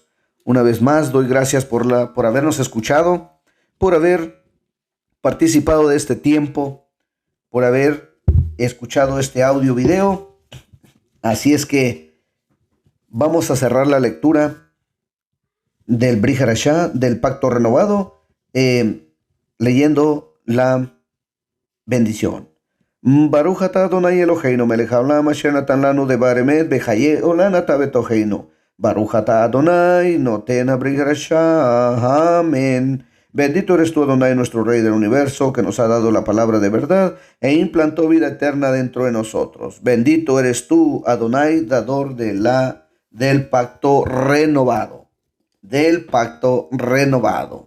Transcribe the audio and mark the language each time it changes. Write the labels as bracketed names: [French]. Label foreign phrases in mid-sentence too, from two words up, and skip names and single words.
[Spanish] Una vez más, doy gracias por habernos escuchado, por haber participado de este tiempo, por haber escuchado este audio video. Así es que vamos a cerrar la lectura del Brit Hadashah, del pacto renovado, leyendo la bendición. [Hebrew] ברוך אתה אדוני אלוהינו מלך העולם אשר נתן לנו דבר אמת בחיי עולם אתה בתוכנו. ברוך אתה אדוני נותן הברית חדשה. אמן. [Spanish] Bendito eres tú, Adonai, nuestro Rey del universo, que nos ha dado la palabra de verdad e implantó vida eterna dentro de nosotros. Bendito eres tú, Adonai, dador del pacto renovado. Del pacto renovado.